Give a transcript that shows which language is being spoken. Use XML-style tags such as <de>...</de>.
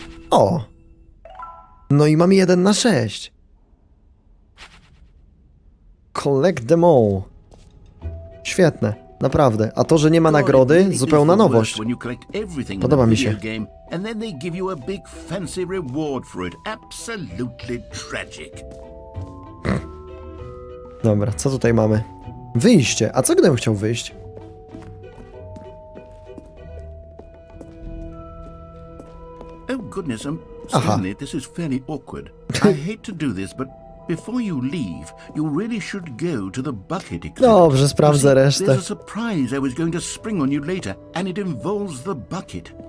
<pl>O. No i mam 1 na 6.</pl> <en>Collect them all.</en> <pl>Świetne, naprawdę. A to, że nie ma nagrody, zupełna nowość. Podoba mi się.</pl> <en>And then they give you a big fancy reward for it. Absolutely tragic.</en> <pl>Dobra, co tutaj mamy? Wyjście. A co gdybym chciał wyjść?</pl> <en>Oh goodness, Stanley, this is fairly awkward. I hate to do this, but before you leave, you really should go to the bucket exhibit.</en> <pl>Dobrze, sprawdzę</pl> <en>You see,</en> <pl>resztę.</pl> <en>There's a surprise I was going to spring on you later, and it involves the bucket.</en>